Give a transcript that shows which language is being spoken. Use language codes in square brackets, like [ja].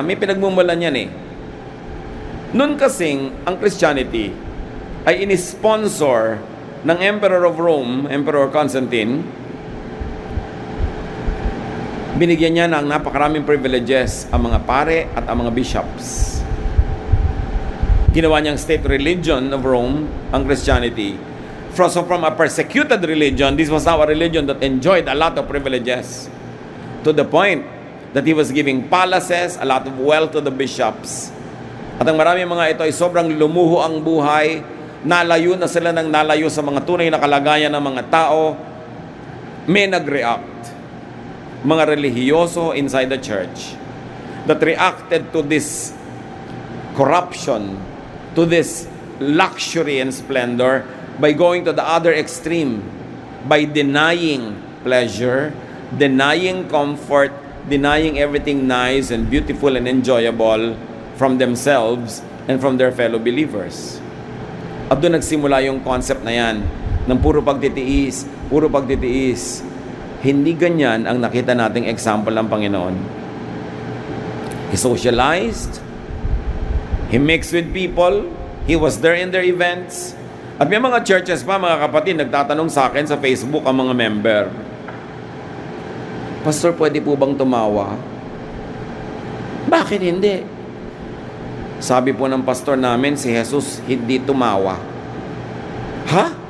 [tl] May pinagmumulan yan eh. Noon kasing, ang Christianity ay inisponsor ng Emperor of Rome, Emperor Constantine. Binigyan niya ng napakaraming privileges ang mga pare at ang mga bishops. Ginawa niyang [en] state religion of Rome, [tl] ang Christianity. [en] So from a persecuted religion, this was now a religion that enjoyed a lot of privileges. To the point that he was giving palaces, a lot of wealth to the bishops. [tl] At ang maraming mga ito ay sobrang lumuho ang buhay, nalayo na sila ng nalayo sa mga tunay na kalagayan ng mga tao. May nag-react, mga relihiyoso [en] inside the church, that reacted to this corruption, to this luxury and splendor, by going to the other extreme, by denying pleasure, denying comfort, denying everything nice and beautiful and enjoyable from themselves and from their fellow believers. [tl] At doon nagsimula yung concept na yan, ng puro pagtitiis, puro pagtitiis. Hindi ganyan ang nakita nating example ng Panginoon. [en] He socialized, He mixed with people, He was there in their events. [tl] At may mga churches pa, mga kapatid, nagtatanong sa akin sa Facebook ang mga member, Pastor, pwede po bang tumawa? Bakit hindi? Sabi po ng pastor namin, si Jesus hindi tumawa. Ha?